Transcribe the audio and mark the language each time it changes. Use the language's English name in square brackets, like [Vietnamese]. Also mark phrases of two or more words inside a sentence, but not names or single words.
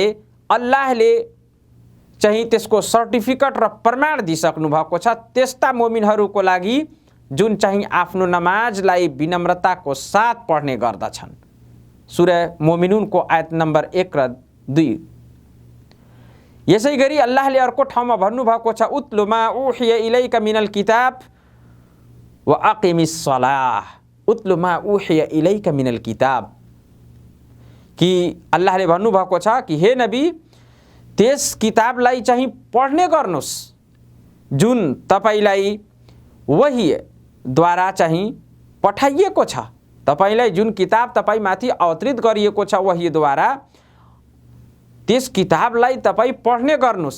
[Nepali] अल्लाहले चाहिँ त्यसको सर्टिफिकेट र प्रमाण दिइसक्नु भएको छ त्यस्ता मोमिनहरूको लागि जुन चाहिँ आफ्नो नमाजलाई विनम्रताको साथ पढ्ने गर्दछन्। सूरा मोमिनुनको आयत नम्बर 1 र 2। यसै गरी अल्लाहले अर्को ठाउँमा भन्नुभएको छ [Arabic] اتل ما أوحي إليك من الكتاب وأقم الصلاة. اتل ما أوحي إليك من الكتاب, [Nepali] कि अल्लाहले भन्नुभएको छ कि हे नबी, त्यस किताबलाई चाहिँ पढ्ने गर्नुस् जुन तपाईलाई वहीद्वारा चाहिँ पठाइएको छ। तपाईलाई जुन किताब तपाईमाथि अवतरित गरिएको छ वहीद्वारा, त्यस किताबलाई तपाईँ पढ्ने गर्नुस्।